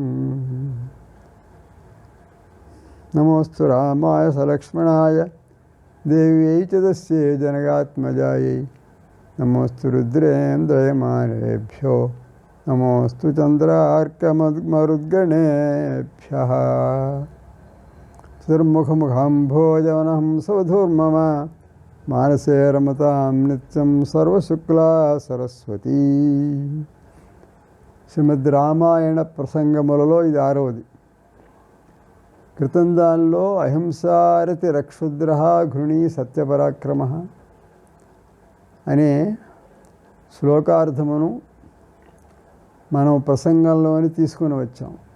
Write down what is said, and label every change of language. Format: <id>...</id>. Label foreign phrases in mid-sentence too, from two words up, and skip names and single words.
<sa>नमोस्तु रामाय सलक्ष्मणाय देव्यै च तस्यै जनकात्मजायै नमोस्तु रुद्रेन्द्रयमानेभ्यो नमोस्तु चन्द्रार्कमरुद्गणेभ्यः चतुर्मुखमुखाम्भोजवनहं सवधूर्मम मानसे रमतां नित्यं सर्वशुक्ला सरस्वती</sa> <te>శ్రీమద్ రామాయణ ప్రసంగములలో ఇది 6వది. క్రితం దానిలో అహింసారతి రక్షుద్ర ఘృణీ సత్యపరాక్రమ అనే శ్లోకార్థమును మనం ప్రసంగంలోని తీసుకుని వచ్చాం.</te>